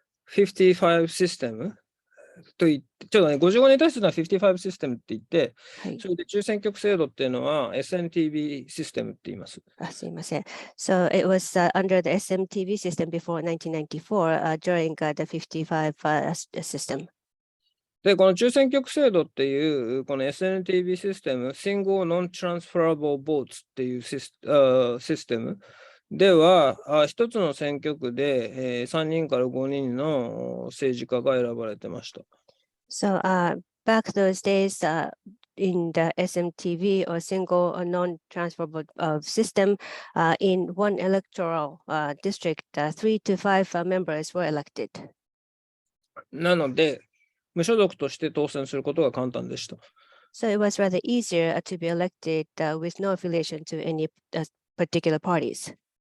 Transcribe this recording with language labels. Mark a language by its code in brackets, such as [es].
[ja] 55システムと言って、ちょっとね、55に対するのは55システムって言って、それで中選挙区制度っていうのは SMTV システムって言います。すいません。 [en] So it was under the SMTV system before 1994 during the 55 system. [ja] で、この中選挙区制度っていう、この SNTV システム、Single Non-Transferable Votes っていうシステムでは、一つの選挙区で3人から5人の政治家が選ばれてました。 [en] So back those days in the SMTV or single or non-transferable system, in one electoral district, 3 to 5 members were elected. [ja] なので、無所属として当選することが簡単でした。 [en] So it was rather easier to be elected with no affiliation to any particular parties.